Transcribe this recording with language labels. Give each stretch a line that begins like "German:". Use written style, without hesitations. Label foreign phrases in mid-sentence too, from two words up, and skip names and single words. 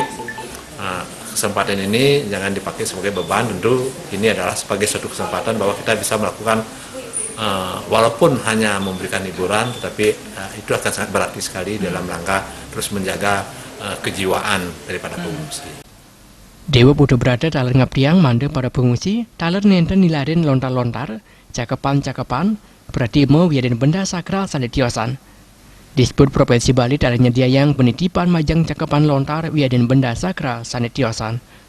Indonesian: Kesempatan ini jangan dipakai sebagai beban, tentu ini adalah sebagai suatu kesempatan bahwa kita bisa melakukan walaupun hanya memberikan hiburan, tetapi itu akan sangat berarti sekali dalam rangka terus menjaga kejiwaan daripada pengungsi.
Balinese: Dewa Putu Brata taler ngaptiang mandeng para pengungsi, taler nenten nilarin lontar-lontar, cakapan-cakapan, pratimo wiaden benda sakral sanitiosan. Disebut Provinsi Bali taler nyediayang penitipan majang cakapan lontar wiaden benda sakral sanitiosan.